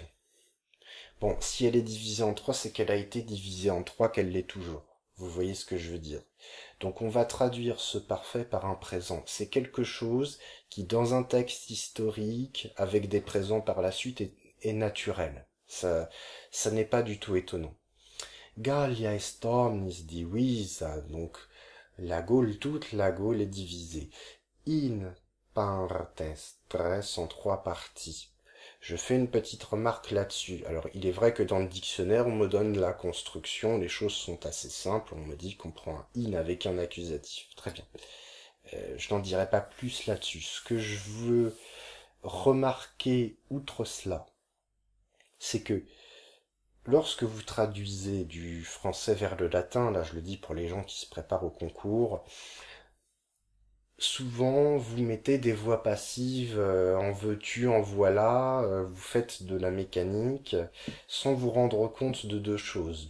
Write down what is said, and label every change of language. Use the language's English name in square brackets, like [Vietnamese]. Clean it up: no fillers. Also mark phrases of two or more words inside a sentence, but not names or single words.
[French] Bon, si elle est divisée en 3, c'est qu'elle a été divisée en 3, qu'elle l'est toujours. Vous voyez ce que je veux dire. Donc on va traduire ce parfait par un présent. C'est quelque chose qui, dans un texte historique, avec des présents par la suite, est naturel. Ça n'est pas du tout étonnant. [Latin] Gallia est omnis divisa, [French] donc toute la Gaule est divisée. [Latin] In partes tres [French] en 3 parties. Je fais une petite remarque là-dessus. Alors, il est vrai que dans le dictionnaire, on me donne la construction, les choses sont assez simples, on me dit qu'on prend un in avec un accusatif. Très bien. Je n'en dirai pas plus là-dessus. Ce que je veux remarquer outre cela, c'est que lorsque vous traduisez du français vers le latin, là je le dis pour les gens qui se préparent au concours, souvent vous mettez des voix passives, en veux-tu, en voilà, vous faites de la mécanique, sans vous rendre compte de 2 choses.